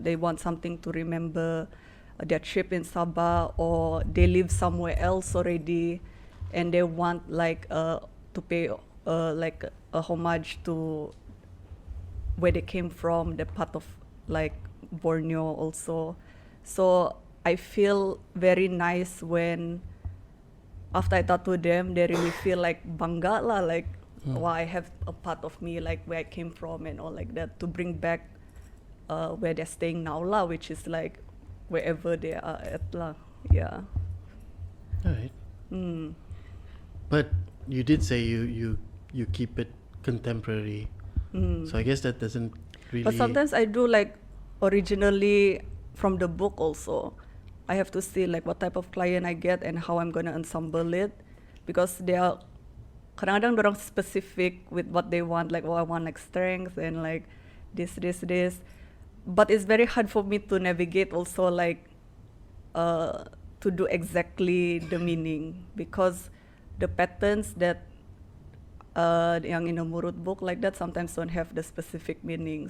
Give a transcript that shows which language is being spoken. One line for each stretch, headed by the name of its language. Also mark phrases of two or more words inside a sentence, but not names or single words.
English: They want something to remember their trip in Sabah, or they live somewhere else already and they want like to pay like a homage to where they came from, the part of like Borneo also. So I feel very nice when after I tattoo them, they really feel like
Malay: bangga lah,
English: like wow, I have a part of me like where I came from and all like that, to bring back where they're staying now lah, which is like wherever they are at lah. Yeah. Alright. But you did say you keep it contemporary. So I guess that doesn't really. But sometimes I do like originally from the book also. I have to see like what type of client I get and how I'm gonna ensemble it, because they are
Malay: kadang-kadang dorang
English: specific with what they want, like, oh, I want like strength and like this. But it's very hard for me to navigate also like to do exactly the meaning, because the patterns that yang in a Murut book like that sometimes don't have the specific meaning.